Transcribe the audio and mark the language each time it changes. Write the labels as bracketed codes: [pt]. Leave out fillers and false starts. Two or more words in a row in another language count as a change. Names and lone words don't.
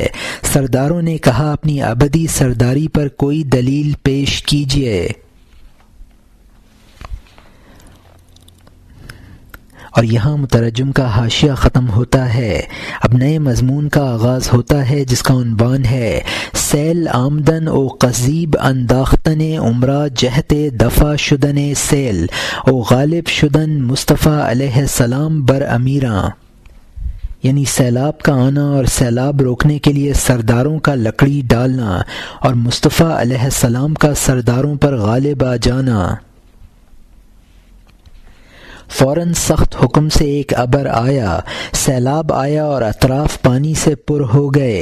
[ur] سرداروں نے کہا، اپنی ابدی سرداری پر کوئی دلیل پیش کیجیے۔ اور یہاں مترجم کا حاشیہ ختم ہوتا ہے۔ اب نئے مضمون کا آغاز ہوتا ہے جس کا عنوان ہے، [fa] سیل آمدن او قضیب انداختن عمرہ جہت دفع شدن سیل او غالب شدن مصطفیٰ علیہ السلام بر امیراں، [ur] یعنی سیلاب کا آنا اور سیلاب روکنے کے لیے سرداروں کا لکڑی ڈالنا اور مصطفیٰ علیہ السلام کا سرداروں پر غالب آ جانا۔ فوراً سخت حکم سے ایک ابر آیا، سیلاب آیا اور اطراف پانی سے پر ہو گئے۔